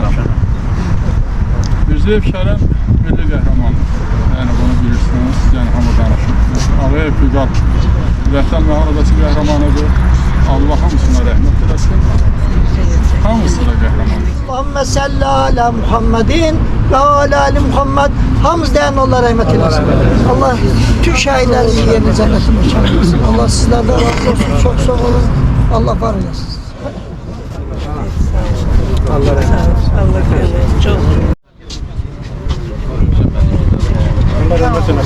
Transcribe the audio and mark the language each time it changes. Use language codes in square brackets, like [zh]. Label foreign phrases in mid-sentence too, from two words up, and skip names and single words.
[az] Mirzəyev Kərəm milli qəhrəmandır. Yəni bunu bilirsiniz, yəni hamı danışır. Ağayev Vüqar Vətən müharibəsi qəhrəmanıdır. Allah hamısına rəhmət eləsin. Hamısı da qəhrəmandır. [ar] اللهم صل على محمد وعلى آل محمد. [tr] Hamız değerli Allah rahmet eylesin. Allah tüm şehitlerin yerini cennetine çağırsın. Allah sizlerden razı olsun. Çok sağ olun. Allah var eylesin. Allah rahmet eylesin. Allah rahmet çok. Allah rahmet eylesin.